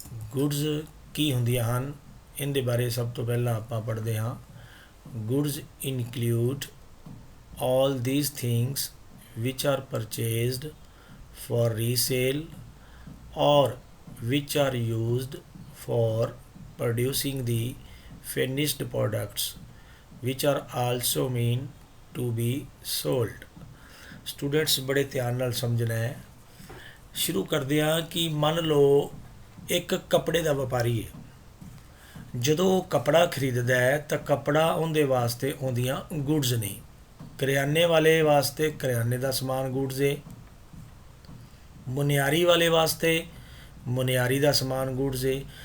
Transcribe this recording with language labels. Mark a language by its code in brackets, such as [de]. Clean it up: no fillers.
[pa] Goods ਕੀ ਹੁੰਦੀਆਂ ਹਨ ਇਹਦੇ ਬਾਰੇ ਸਭ ਤੋਂ ਪਹਿਲਾਂ ਆਪਾਂ ਪੜ੍ਹਦੇ ਹਾਂ। [en] Goods include all these things which are purchased for resale or which are used for producing the finished products which are also mean to be sold। [pa] Students ਬੜੇ ਧਿਆਨ ਨਾਲ ਸਮਝਣਾ ਹੈ। ਸ਼ੁਰੂ ਕਰਦੇ ਹਾਂ ਕਿ ਮੰਨ ਲਓ ਇੱਕ ਕੱਪੜੇ ਦਾ ਵਪਾਰੀ ਹੈ। ਜਦੋਂ ਉਹ ਕੱਪੜਾ ਖਰੀਦਦਾ ਹੈ ਤਾਂ ਕੱਪੜਾ ਉਹਦੇ ਵਾਸਤੇ ਆਉਂਦੀਆਂ ਗੁੱਡਸ ਨੇ। ਕਰਿਆਨੇ ਵਾਲੇ ਵਾਸਤੇ ਕਰਿਆਨੇ ਦਾ ਸਮਾਨ ਗੁੱਡਸ ਹੈ, ਮੁਨਿਆਰੀ ਵਾਲੇ ਵਾਸਤੇ ਮੁਨਿਆਰੀ ਦਾ ਸਮਾਨ ਗੁੱਡਸ ਹੈ।